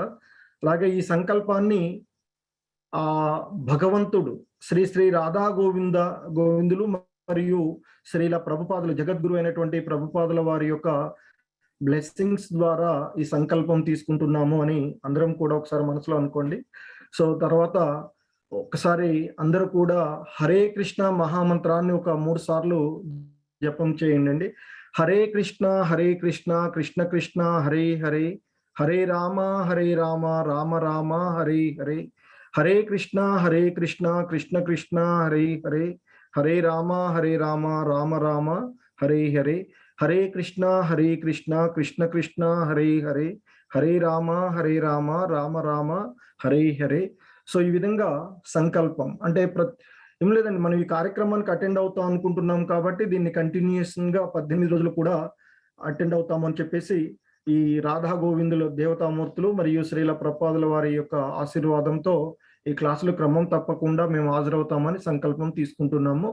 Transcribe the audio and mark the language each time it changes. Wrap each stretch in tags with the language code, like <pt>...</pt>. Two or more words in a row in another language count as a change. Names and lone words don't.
<te>అలాగే ఈ సంకల్పాన్ని భగవంతుడు శ్రీ శ్రీ రాధా గోవిందులు మరియు శ్రీల ప్రభుపాదులు, జగద్గురు అయినటువంటి ప్రభుపాదుల వారి యొక్క బ్లెస్సింగ్స్ ద్వారా ఈ సంకల్పం తీసుకుంటున్నాము అని అందరం కూడా ఒకసారి మనసులో అనుకోండి. సో తర్వాత ఒకసారి అందరూ కూడా హరే కృష్ణ మహామంత్రాన్ని ఒక 3 సార్లు జపం చేయండి.</te> <sa>హరే కృష్ణ కృష్ణ కృష్ణ హరే హరే, హరే రామ రామ రామ హరే హరే, హరే కృష్ణ కృష్ణ కృష్ణ హరే హరే, హరే రామ రామ రామ హరే హరే, హరే కృష్ణ కృష్ణ కృష్ణ హరే హరే, హరే రామ రామ రామ హరే హరే.</sa> <te>సో ఈ విధంగా సంకల్పం అంటే ఏం లేదండి, మనం ఈ కార్యక్రమానికి అటెండ్ అవుతాం అనుకుంటున్నాం కాబట్టి దీన్ని కంటిన్యూస్గా 18 రోజులు కూడా అటెండ్ అవుతామని చెప్పేసి ఈ రాధా గోవిందుల దేవతామూర్తులు మరియు శ్రీల ప్రభుపాదుల వారి యొక్క ఆశీర్వాదంతో ఈ క్లాసులు క్రమం తప్పకుండా మేము హాజరవుతామని సంకల్పం తీసుకుంటున్నాము.</te>